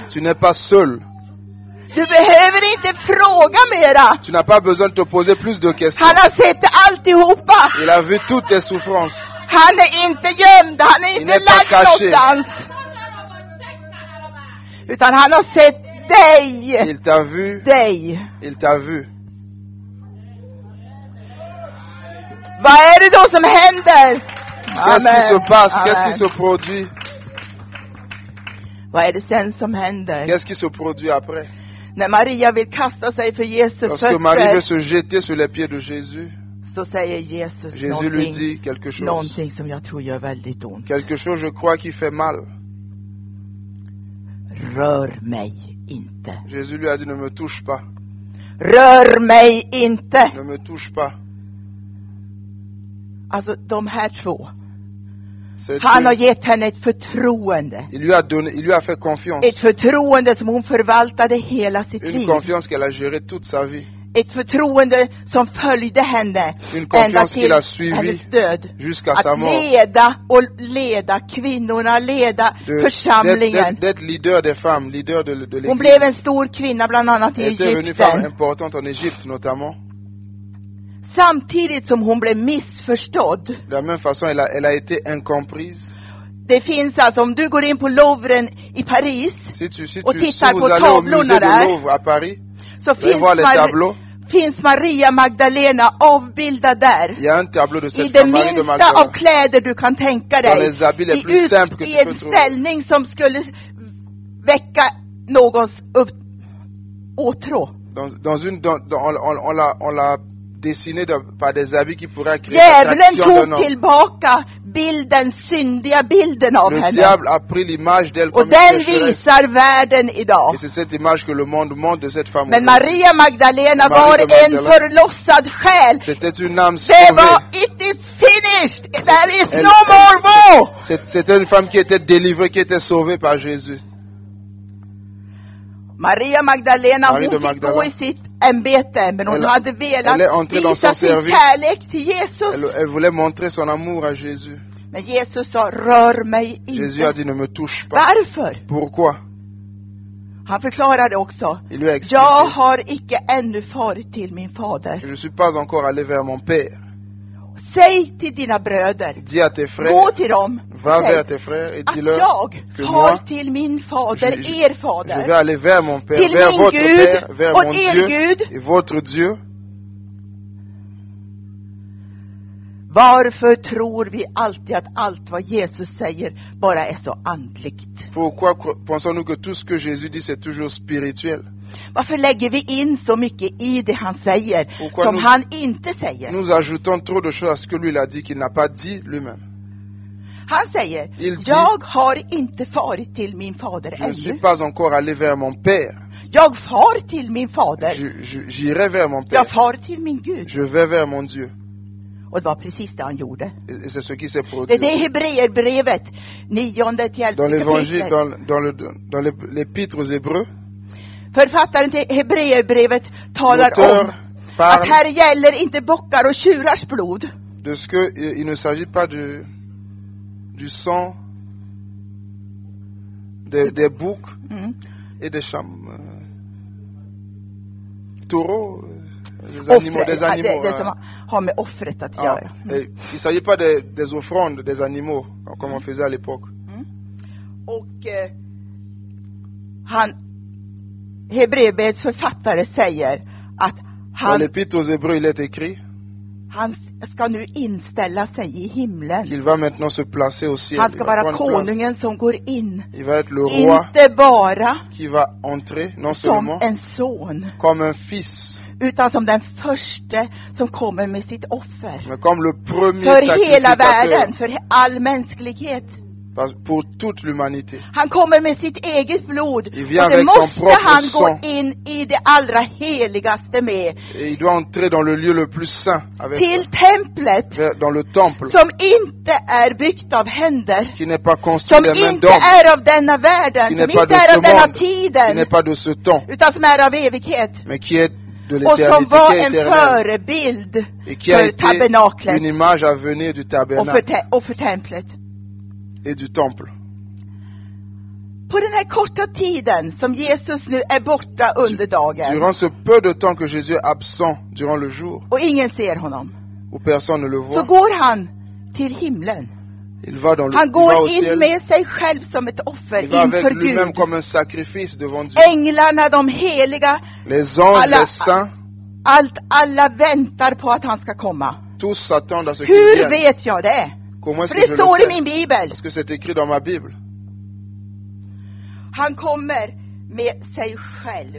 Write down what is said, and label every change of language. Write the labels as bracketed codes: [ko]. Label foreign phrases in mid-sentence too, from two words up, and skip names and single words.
[fr] Tu n'es pas seul. [sv] Du behöver inte fråga mera. [fr] Tu n'as pas besoin de te poser plus de questions. [sv] Han har sett alltihopa. [fr] Il a vu toutes tes souffrances. [sv] Han är inte gömd. Han är [fr] Il [sv] inte [fr] n'est pas [sv] lagd [fr] caché. [sv] någonstans. Utan han har sett dig. [fr] Il t'a vu. [sv] Dig. [fr] Il t'a vu. [sv] Vad är det då som händer? [fr] Qu'est-ce qui se passe? Qu'est-ce qui se produit? [sv] Vad är det sen som händer? [fr] Qu'est-ce qui se produit après? [sv] När Maria vill kasta sig för Jesus [fr] Lorsque Marie veut [sv] fötter, [fr] se jeter sur les pieds de Jésus, [sv] så säger Jesus [fr] Jésus lui dit quelque chose. [sv] någonting som jag tror gör väldigt ont. [fr] Quelque chose, je crois, qui fait mal. [sv] Rör mig inte. [fr] Jésus lui a dit, ne me touche pas. [sv] Rör mig inte. [fr] Ne me touche pas. [sv] Alltså de här två. [fr] C'est [sv] Han har [fr] Dieu. [sv] gett henne ett förtroende. [fr] Il lui a fait confiance. [sv] Ett förtroende som hon förvaltade hela sitt [fr] Une [sv] liv. [fr] confiance qu'elle a gérée toute sa vie. [sv] Ett förtroende som följde henne [fr] Une [sv] ända [fr] confiance [sv] till [fr] qu'il a suivi [sv] hennes död. [fr] jusqu'à sa [sv] Att [fr] mort. [sv] leda kvinnorna, leda [fr] De- [sv] församlingen. [fr] D'être leader des femmes, leader de [sv] Hon [fr] l'église. [sv] blev en stor kvinna bland annat i [fr] Elle était devenue femme [sv] Egypten. [fr] importante en Égypte notamment. [sv] Samtidigt som hon blev missförstådd. [fr] De la même façon, elle a été incomprise. [sv] Det finns alltså, om du går in på Louvren i Paris, [fr] Si [sv] och [fr] vous [sv] tittar på [fr] allez au [sv] tavlorna [fr] musée de [sv] där, [fr] Louvre à Paris, [sv] så [fr] vous allez voir les tableaux. [sv] finns Maria Magdalena avbildad där. [fr] Il y a un tableau de [sv] I [fr] cette [sv] det [fr] femme, Marie de [sv] minsta av [fr] Magdalene. [sv] kläder du kan tänka [fr] Dans [sv] dig. [fr] les habits les plus simples que [sv] I [fr] tu peux [sv] en [fr] trouver. [sv] ställning som skulle väcka någons åtrå. [fr] On l'a dessiné par des habits qui pourraient créer [sv] Djävulen [fr] l'attraction d'un [sv] tog [fr] homme. [sv] tillbaka bilden, syndiga bilden av [fr] Le [sv] henne. [fr] diable a pris l'image d'elle [sv] Och [fr] comme [sv] den [fr] une pécheresse. [sv] visar världen idag. [fr] Et c'est cette image que le monde montre de cette femme. [sv] Men [fr] aujourd'hui. [sv] Maria Magdalena [fr] Maria [sv] var en [fr] Magdalena. [sv] förlossad själ. [fr] C'était une âme [sv] Det var, [fr] sauvée. [en] it is finished. There is [fr] Elle- [en] no more war. [fr] C'était une femme qui était délivrée, qui était sauvée par Jésus. [sv] Maria Magdalena, [fr] Marie de [sv] hon fick gå [fr] Magdala. [sv] i sitt ämbete, men hon [fr] Elle- [sv] hade [fr] elle [sv] velat [fr] est entrée dans [sv] visa [fr] son [sv] sin [fr] service. [sv] kärlek till Jesus. [fr] Elle voulait montrer son amour à Jésus. [sv] Men Jesus sa, rör mig [fr] Jésus a [sv] inte. [fr] dit, ne me touche pas. [sv] Varför? [fr] Pourquoi? [sv] Han förklarade också, [fr] Il lui a expliqué. [sv] jag har icke ännu farit till min fader. [fr] Je ne suis pas encore allé vers mon Père. [sv] Säg till dina bröder, [fr] Dis à tes frères, [sv] gå till dem, [fr] va vers [sv] säg [fr] tes frères et [sv] att [fr] dis-leur [sv] jag [fr] que [sv] far [fr] moi, [sv] till min fader, [fr] je [sv] er [fr] vais [sv] fader, [fr] aller vers mon Père, [sv] till [fr] vers [sv] min [fr] votre [sv] Gud [fr] Père, vers [sv] och [fr] mon [sv] er [fr] Dieu [sv] Gud. [fr] et votre Dieu. [sv] Varför tror vi alltid att allt vad Jesus säger bara är så andligt? [fr] Pourquoi pensons-nous que tout ce que Jésus dit c'est toujours spirituel? [sv] Varför lägger vi in så mycket i det han säger [fr] Pourquoi [sv] som [fr] nous- [sv] han inte säger? [fr] Nous ajoutons trop de choses à ce que lui il a dit qu'il n'a pas dit lui-même. [sv] Han säger, [fr] Il dit- [sv] jag har inte farit till min fader [fr] Je ne suis [sv] ännu. [fr] pas encore allé vers mon Père. [sv] Jag far till min fader. [fr] J'irai vers mon Père. [sv] Jag far till min Gud. [fr] Je vais vers mon Dieu. [sv] Och det var precis det han gjorde. [fr] Et c'est ce qui s'est [sv] Det är [fr] produit. [sv] det Hebreerbrevet, 9 till 11 [fr] Dans l'évangile, [sv] kapitlet. [fr] dans l'épître aux Hébreux, [sv] Författaren till Hebreerbrevet talar [fr] l'auteur [sv] om att [fr] parle [sv] här gäller inte bockar och tjurars blod. [fr] de ce que il ne s'agit pas du sang des boucs Mm. et des taureaux, des animaux, [sv] Offret, ja, det hein. som har med offret att Ah, göra. [fr] et il ne s'agit pas des offrandes des animaux, comme on faisait à l'époque. [sv] Och Hebreerbrevets författare säger att [fr] Dans l'épître aux Hébreux, il est écrit [sv] han ska nu inställa sig i himlen. [fr] qu'il va maintenant se placer au ciel. [sv] Han [fr] Il [sv] ska [fr] va [sv] vara [fr] prendre place. [sv] konungen som går in. [fr] Il va être le roi [sv] Inte bara [fr] qui va entrer, non [sv] som [fr] seulement [sv] en son, [fr] comme un fils, [sv] utan som den förste som kommer med sitt offer. [fr] mais comme le premier [sv] För hela [fr] sacrificateur [sv] världen, för all mänsklighet. [fr] pour toute l'humanité. [sv] Han kommer med sitt eget blod. [fr] Il vient [sv] Och det [fr] avec son [sv] måste [fr] propre [sv] han gå [fr] sang. [sv] in i det allra heligaste med. [fr] Et il doit entrer dans le lieu le plus saint, avec [sv] Till templet. [fr] dans le temple, [sv] Som inte är byggt av händer. [fr] qui n'est pas construit [sv] Som [fr] des mains [sv] inte [fr] d'homme, [sv] är av denna världen. [fr] qui [sv] Som [fr] n'est pas [sv] inte [fr] de [sv] är [fr] ce [sv] av denna [fr] monde, qui [sv] tiden. [fr] n'est pas de ce temps, [sv] Utan som är av evighet. [fr] mais qui est de [sv] Och [fr] l'éternité, [sv] som var [fr] qui est [sv] en [fr] éternelle, [sv] förebild [fr] et qui a [sv] för [fr] été une [sv] tabernaklet [fr] image à venir du tabernacle [sv] och för templet. [fr] et du temple. [sv] På den här korta tiden som Jesus nu är borta under dagen [fr] Durant ce peu de temps que Jésus est absent durant le jour, [sv] och ingen ser honom, [fr] où personne ne le [sv] så [fr] voit, [sv] går han till himlen. [fr] il va dans le [sv] Han [fr] il va au [sv] går in [fr] ciel, [sv] med sig själv som ett offer [fr] il va avec [sv] inför [fr] lui-même [sv] Gud. [fr] comme un sacrifice devant Dieu. [sv] Änglarna, de heliga, [fr] Les anges, [sv] alla- [fr] les saints, [sv] alla väntar på att han ska komma. [fr] tous s'attendent à ce qu'il [sv] Hur [fr] vienne. [sv] vet jag det? [fr] Comment est-ce [sv] För [fr] que [sv] det [fr] je [sv] står [fr] le [sv] i [fr] sais? [sv] min bibel. [fr] Parce que c'est écrit dans ma Bible. [sv] Han kommer med sig själv.